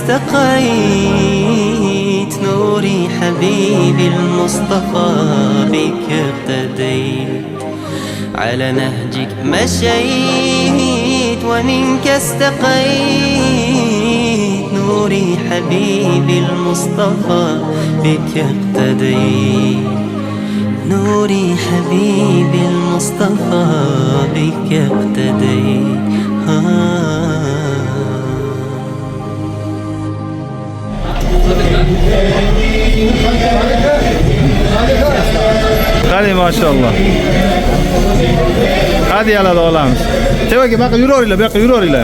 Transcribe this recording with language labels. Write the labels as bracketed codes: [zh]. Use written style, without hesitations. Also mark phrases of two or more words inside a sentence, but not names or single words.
[ar] استقيت نوري حبيبي المصطفى بك اقتديت على نهجك مشيت ومنك استقيت نوري حبيبي المصطفى بك اقتديت نوري حبيبي المصطفى بك اقتديت [uz] Hadi maşallah. Hadi yalada olamiz. Tevaga baqa yuroringlar.